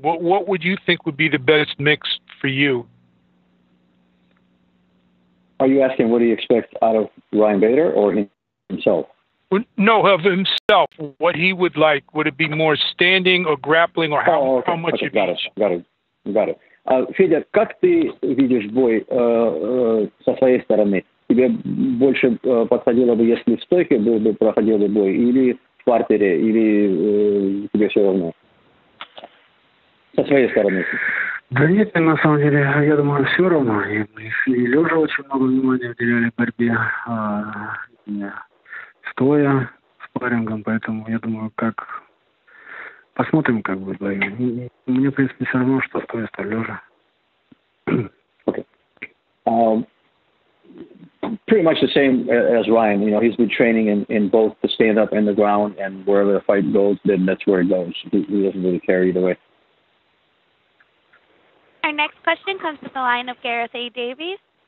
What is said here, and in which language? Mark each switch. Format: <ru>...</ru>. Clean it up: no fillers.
<en>What would you think would be the best mix for you? Are you asking what do you expect out of Ryan Bader or himself? No, of himself. What he would like. Would it be more standing or grappling, or how much of each? Got it.</en> <ru>Федя, как ты видишь бой со своей стороны? Тебе больше подходило бы, если в стойке проходил бы бой, или в партере, или тебе все равно? Со своей стороны. Да нет, на самом деле, я думаю, все равно. И лежа очень много внимания уделяли борьбе, стоя спаррингом, поэтому я думаю, посмотрим, как будет бой. Мне, в принципе, все равно, что стоя, что лежа.</ru> <en>Okay. Pretty much the same as Ryan. You know, he's been training in both the stand-up and the ground, and wherever the fight goes, then that's where it goes. He doesn't really care either way. Our next question comes from the line of Gareth A. Davies.</en>